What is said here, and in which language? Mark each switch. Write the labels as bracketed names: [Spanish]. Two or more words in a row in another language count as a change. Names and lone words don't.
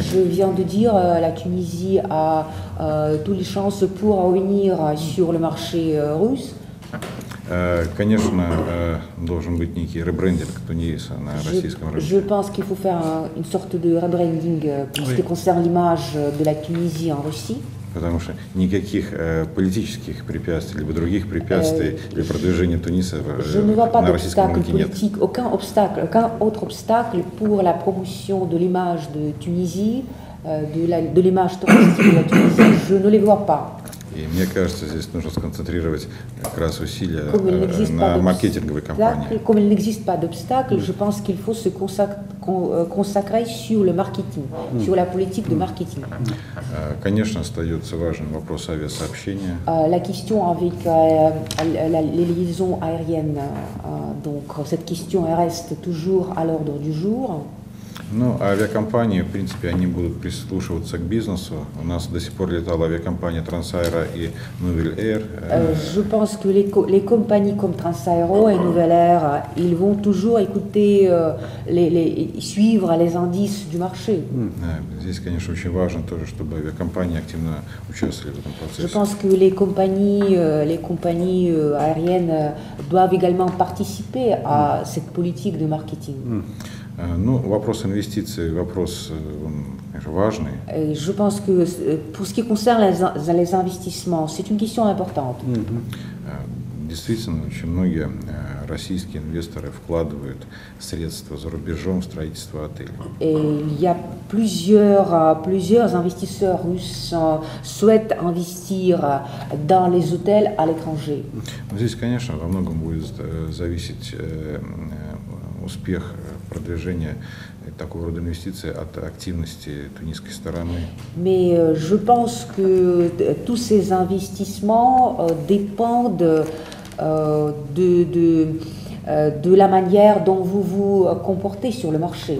[French] Je viens de dire, la Tunisie a toutes les chances pour revenir sur le marché russe. [Russian] Конечно, должен быть некий ребрендинг Туниса на российском рынке. [French] Je pense qu'il faut faire une sorte de rebranding pour ce qui concerne l'image de la Tunisie en Russie. [Russian] Потому что никаких политических препятствий, либо других препятствий для продвижения Туниса на российском рынке нет. [French] Aucun autre obstacle pour la promotion de l'image de Tunisie, de l'image touristique de la Tunisie. Je ne les vois pas. [Russian] И мне кажется, здесь нужно сконцентрировать как раз усилия на маркетинговой кампании. [French] Comme il n'existe pas d'obstacle, je pense qu'il faut se consacrer sur le marketing, sur la politique de marketing. [Russian] Конечно, остается важным вопрос авиасообщения. [French] La question avec les liaisons aériennes, donc cette question reste toujours à l'ordre du jour. [Russian] Ну, авиакомпании, в принципе, они будут прислушиваться к бизнесу. У нас до сих пор летала авиакомпания Transaero и Nouvelle Air. [French] Je pense que les compagnies comme Transaero et Nouvelle Air, ils vont toujours écouter, suivre les indices du marché. [Russian] Здесь, конечно, очень важно тоже, чтобы авиакомпании активно участвовали в этом процессе. [French] Je pense que les compagnies aériennes doivent également participer à cette politique de marketing. [Russian] Ну, вопрос инвестиций, вопрос конечно, важный. [French] Je pense que pour ce qui concerne les investissements, c'est une question importante. [Russian] Действительно, очень многие российские инвесторы вкладывают средства за рубежом в строительство отелей. [French] Et il y a plusieurs investisseurs russes souhaitent investir dans les hôtels à l'étranger. [Russian] Здесь, конечно, во многом будет зависеть успех продвижения такого рода инвестиций от активности тунисской стороны. [French] Mais je pense que tous ces investissements dépendent de la manière dont vous vous comportez sur le marché.